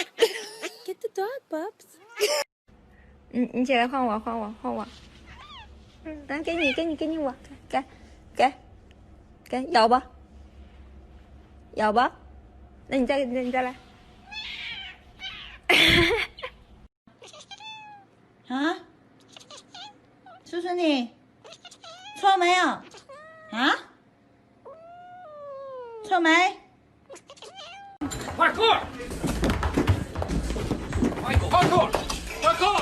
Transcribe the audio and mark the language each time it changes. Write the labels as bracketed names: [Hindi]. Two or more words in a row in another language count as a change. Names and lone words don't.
[English] Get the dog, Bubs. [Chinese] 你起来换我，换我，换我。来，给你我，给，咬吧，咬吧。那你再来。啊？叔叔你错没有？啊？错没？ [English] Parkour! Michael, parkour! Parkour!